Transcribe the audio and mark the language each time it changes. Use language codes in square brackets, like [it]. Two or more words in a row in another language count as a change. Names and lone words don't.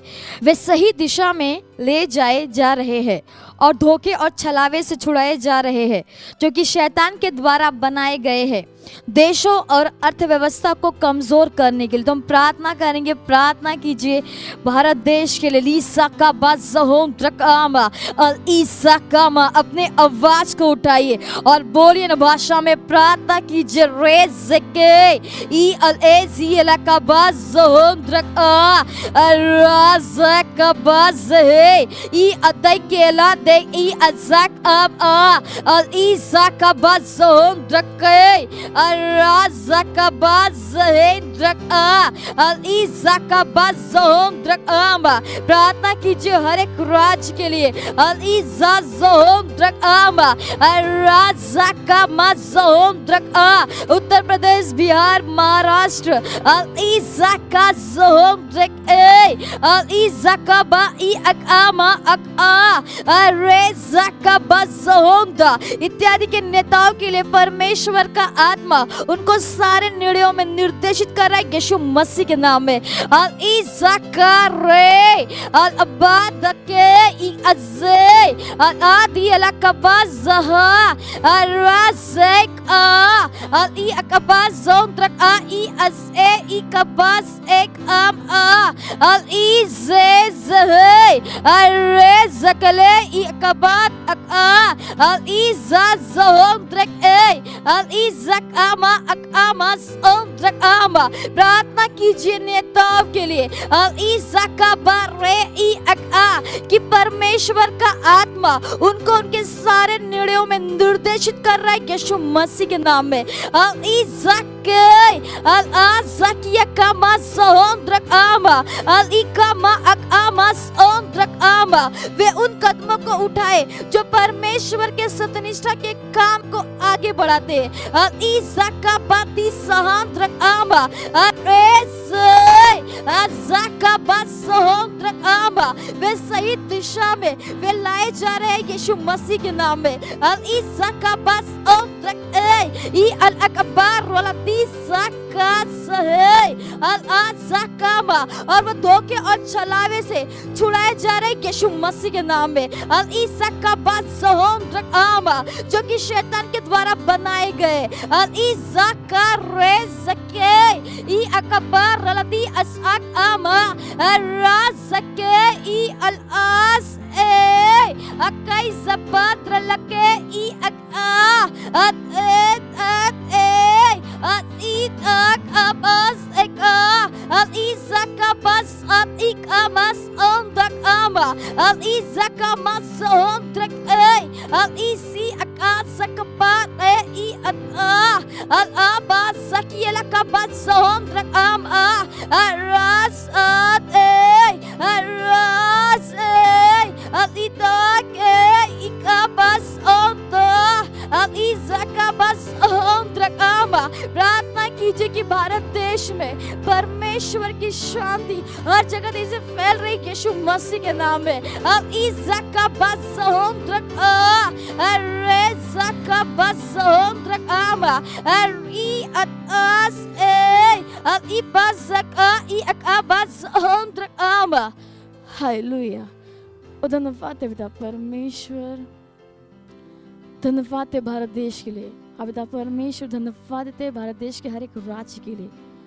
[hi] वे सही दिशा में ले जाए जा रहे हैं और धोखे और छलावे से छुड़ाए जा रहे हैं जो कि शैतान के द्वारा बनाए गए हैं देशों और अर्थव्यवस्था को कमज़ोर करने के लिए। तो हम प्रार्थना करेंगे, प्रार्थना कीजिए भारत देश के लिए। लीसा का बाज़होंत्रकामा अल ईसा कामा, अपने आवाज़ को उठाइए और बोलिए न भाषा में प्रार्थना कीजिए। रेज़के ई अल एज़ी अल का बाज़होंत्रका राज़ का बाज़हे ई अदय केला दे ई अज़क अब आ अल ईसा का बाज़होंत्रके प्रार्थना कीजिए हर एक राज्य के लिए। उत्तर प्रदेश, बिहार, महाराष्ट्र इत्यादि के नेताओं के लिए परमेश्वर का आत्मा उनको सारे निर्णयों में निर्देशित कर रहा है यीशु मसीह के नाम में। अल इज़ाकारे अल अबादके ई अज़े अल आदि अल कबाज़हा अल राज़ेक आ अल ई अकबाज़ ज़ोंत्रक आ ई अज़े ई कबाज़ एक आम आ अल इज़े ज़हे अल रेज़कले ई अकबात अक आ अल इज़ा ज़ोंत्रक ए अल इज़क आमा अक आमा ज़ोंत्रक आमा। प्रार्थना कीजिए नेताओं के लिए। अल इज़का बारे ई अक आ कि परमेश्वर का आत्मा उनको उनके सारे निर्णयों में निर्देशित कर रहा है यीशु मसीह के नाम में। अल इज़क अल आज़किया कामा ज़ोंत्रक आमा अल इकामा अक आमा ज़ोंत्रक आमा। वे उन कदमों को उठाए जो परमेश्वर के सत्यनिष्ठा के काम को आगे बढ़ाते हैं। अल इज़का बाती सहांत्रक आमा वे सही दिशा में वे लाए जा रहे हैं यीशु मसीह के नाम में। अल इज़का बस ई अल अकबर वाला तीसका सहे अल आज़कामा और वो धोखे और छलावे से छुड़ाए जा रहे हैं यीशु मसीह के नाम में। अल इज़का बस आमा जो कि शैतान के द्वारा बनाए गए। अल इज़का रेज़के ई अकबर रलती असअक आमा राज़के ई अल आस ए अकई ज़बात रलके ई अक आ अत ए अत ईत अक अबस एक आ अल इज़का बस अत इक अमस ओंदक आ ama, al izaka masohom trak al isi akasakabat I al abasakiyela kabasohom trak aras aras al itak ikabas onta al izakabas trak प्रार्थना कीजिए कि भारत देश में परमेश्वर की शांति हर जगह से फैल रही यीशु मसीह के नाम में अब इज़का बस होम ट्रक अरे ज़का बस होम ट्रक आमा अरे अतास अब इबाज़का इअकाबस होम ट्रक आमा हालेलुया धन्यवाद है पिता परमेश्वर धन्यवाद है भारत देश के लिए अब पिता परमेश्वर धन्यवाद देते हैं भारत देश के हर एक राज्य के लिए